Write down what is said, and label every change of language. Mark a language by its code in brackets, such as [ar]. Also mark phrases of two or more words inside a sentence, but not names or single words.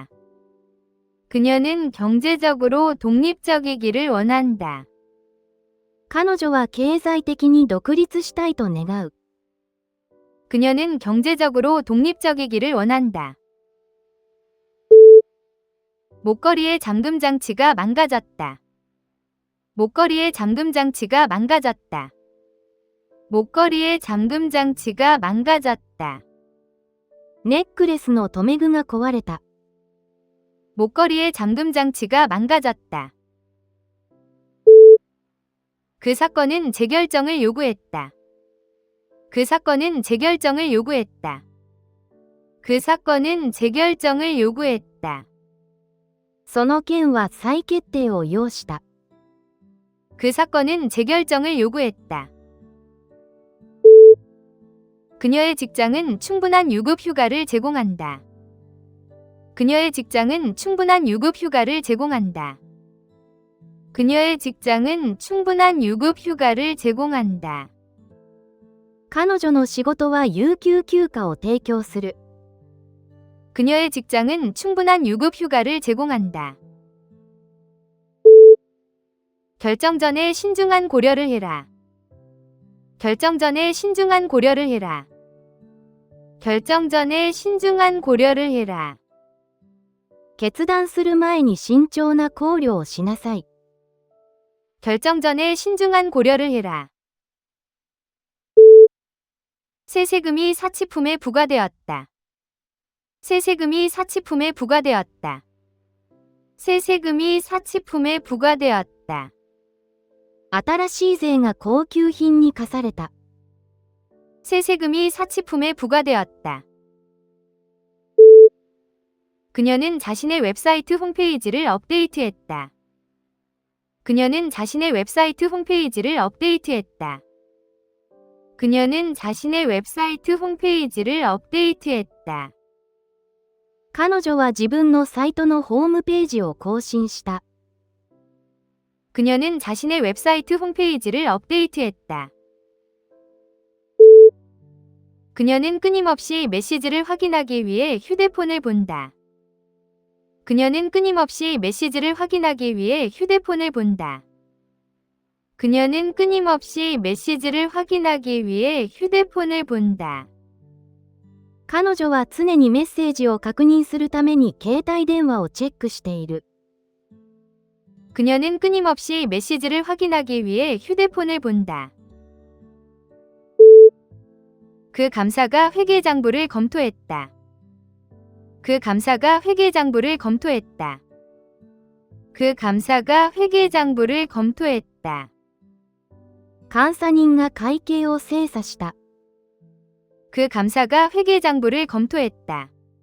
[ko] 그녀는 경제적으로 독립적이기를 원한다. [ja] 彼女は経済的に独立したいと願う。 [ko] 그녀는 경제적으로 독립적이기를 원한다. 목걸이의 잠금 장치가 망가졌다. 목걸이의 잠금 장치가 망가졌다. 목걸이의 잠금 장치가 망가졌다. [ja] ネックレスの留め具が壊れた。 [ko] 목걸이의 잠금 장치가 망가졌다. 그 사건은 재결정을 요구했다. 그 그 사건은 재결정을 요구했다. 그 사건은 재결정을 요구했다. [ja] その件は再決定を要した。 [ko] 그 사건은 재결정을 요구했다. 그녀의 직장은 충분한 유급 휴가를 제공한다. 그녀의 직장은 충분한 유급 휴가를 제공한다. 그녀의 직장은 충분한 유급 휴가를 제공한다. [ja] 彼女の仕事は有給休暇を提供する。 [ko] 그녀의 직장은 충분한 유급 휴가를 제공한다. 결정 전에 신중한 고려를 해라. 결정 전에 신중한 고려를 해라. 결정 전에 신중한 고려를 해라. [ja] 決断する前に慎重な考慮をしなさい。 [ko] 결정 전에 신중한 고려를 해라. 새 세금이 사치품에 부과되었다. 새 세금이 사치품에 부과되었다. 새 세금이 사치품에 부과되었다. [ja] 新しい税が高級品に課された。 [ko] 새 세금이 사치품에 부과되었다. 그녀는 자신의 웹사이트 홈페이지를 업데이트했다. 그녀는 자신의 웹사이트 홈페이지를 업데이트했다. 그녀는 자신의 웹사이트 홈페이지를 업데이트했다. [ja] 彼女は自分のサイトのホームページを更新した。 [ko] 그녀는 자신의 웹사이트 홈페이지를 업데이트했다. 그녀는 끊임없이 메시지를 확인하기 위해 휴대폰을 본다. 그녀는 끊임없이 메시지를 확인하기 위해 휴대폰을 본다. 그녀는 끊임없이 메시지를 확인하기 위해 휴대폰을 본다. [ja] 彼女は常にメッセージを確認するために携帯電話をチェックしている。 [ko] 그녀는 끊임없이 메시지를 확인하기 위해 휴대폰을 본다. 그 감사가 회계장부를 검토했다. 그 감사가 회계장부를 검토했다. 그 감사가 회계장부를 검토했다. [ja] 監査人が会計を精査した。 [ko] 그 감사가 회계장부를 검토했다.